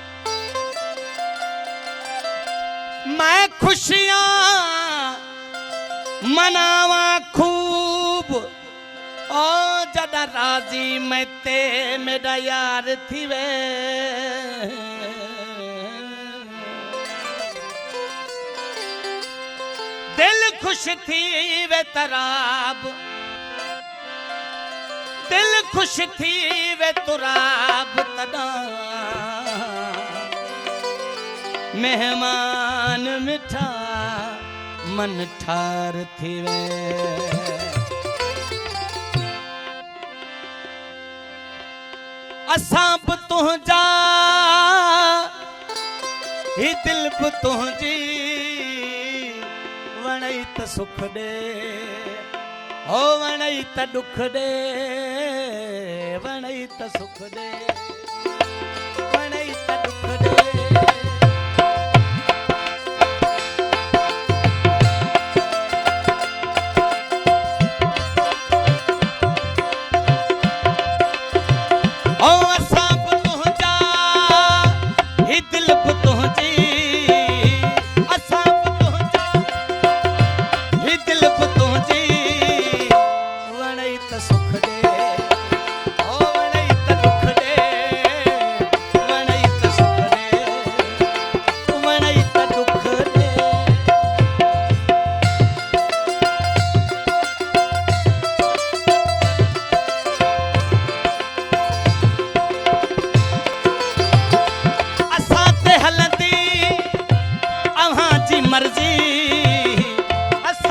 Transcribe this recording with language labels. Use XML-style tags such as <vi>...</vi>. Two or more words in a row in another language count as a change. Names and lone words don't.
<skr>मैं खुशियां मनावा खूब ओ जदा राजी मैं ते मेरा यार थी वे दिल खुश थी वे तराब दिल खुश थी वे तुराब तदा</skr> <sd>मेहमान मिठा मन ठार थी वे असां बि तुंहिंजा ही दिल बि तुंहिंजी वणई त सुख दे ओ वणई त दुख दे वणई त सुख दे वणई त दुख दे ओ असां बि तुंहिंजा ही दिल बि तुंहिंजी असां बि तुंहिंजा ही दिल बि तुंहिंजी सुख दे ओ वणई त दुख दे वणई त सुख दे वणई त दुख दे असां ते हलंदी अव्हां जी मर्ज़ी असां</sd>